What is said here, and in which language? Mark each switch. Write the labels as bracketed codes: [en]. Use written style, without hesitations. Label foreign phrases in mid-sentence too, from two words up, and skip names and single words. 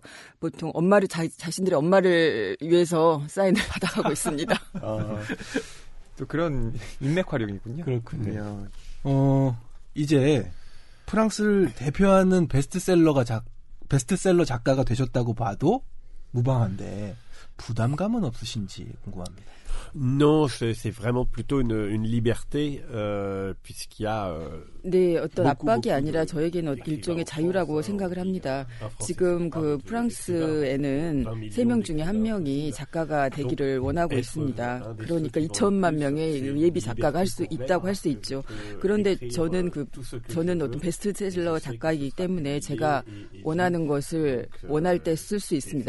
[ko] 보통 자신들의 엄마를 위해서 사인을 받아가고 있습니다. 또 그런 인맥 활용이군요. 그렇군요. 네. 이제 프랑스를 대표하는 베스트셀러 작가가 되셨다고 봐도 무방한데 부담감은 없으신지 궁금합니다. [fr] Non, c'est vraiment plutôt une liberté, puisqu'il y a... [ko] 네, 어떤 압박이 아니라 저에게는 일종의 자유라고 생각을 합니다. 지금 그 프랑스에는 3명 중에 1명이 작가가 되기를 원하고 있습니다. 그러니까 2천만 명의 예비 작가가 있다고 할 수 있죠. 그런데 저는 어떤 베스트셀러 작가이기 때문에 제가 원하는 것을 원할 때 쓸 수 있습니다.